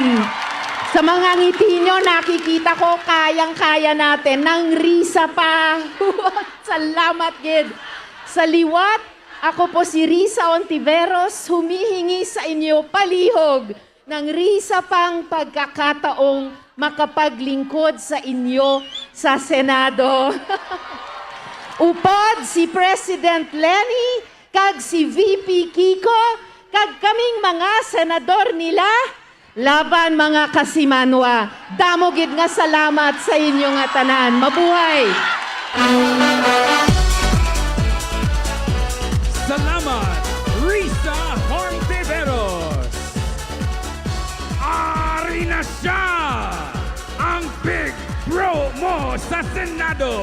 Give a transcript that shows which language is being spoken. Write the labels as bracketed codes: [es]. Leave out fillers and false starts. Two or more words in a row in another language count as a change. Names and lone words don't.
[tl] Sa mga ngiti nyo, nakikita ko kayang-kaya natin ng risa pa. [hil] Salamat gid. [tl] Sa liwat, ako po si Risa Ontiveros, humihingi sa inyo palihog ng risa pang pagkakataong makapaglingkod sa inyo sa Senado. [hil] Upod si President Lenny, kag si VP Kiko, kag kaming mga senador nila, laban mga kasimanwa. Damo gid nga salamat sa inyo nga tanan. [tl] Mabuhay! Salamat, Risa Hontiveros! [hil] Ari na siya! Ang Big Bro mo sa Senado!